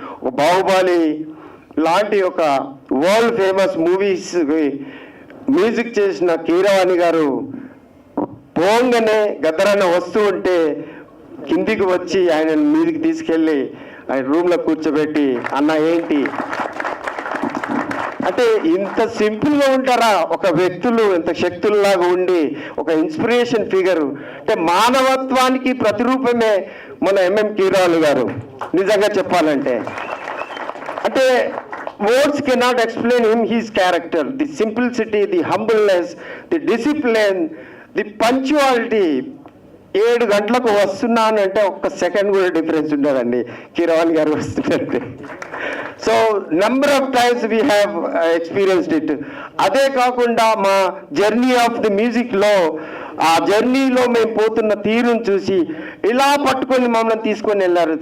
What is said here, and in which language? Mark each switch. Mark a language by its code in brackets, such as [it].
[te] ఒక బాహుబలి లాంటి ఒక వరల్డ్ ఫేమస్ మూవీస్ మ్యూజిక్ చేసిన కీరవాణి గారు పోంగానే గద్దరన్న వస్తూ ఉంటే కిందికి వచ్చి ఆయన మీదికి తీసుకెళ్ళి ఆయన రూమ్లో కూర్చోబెట్టి, అన్న ఏంటి అంటే ఇంత సింపుల్గా ఉంటారా ఒక వ్యక్తులు, ఇంత శక్తుల్లాగా ఉండి ఒక ఇన్స్పిరేషన్ ఫిగర్. అంటే మానవత్వానికి ప్రతిరూపమే మన ఎంఎం కీరవాణి గారు నిజంగా చెప్పాలంటే. [en] అంటే words cannot explain his character, the simplicity, the humbleness, the discipline, the punctuality. [te] 7 గంటలకు వస్తున్నాను అంటే ఒక్క సెకండ్ కూడా డిఫరెన్స్ ఉండదండి కీరవాణి గారు వస్తుందంటే. [en] So number of times we have experienced it. [te] అదే కాకుండా మా జర్నీ ఆఫ్ ది మ్యూజిక్లో ఆ జర్నీలో మేము పోతున్న తీరును చూసి ఇలా పట్టుకొని మమ్మల్ని తీసుకొని వెళ్ళారు.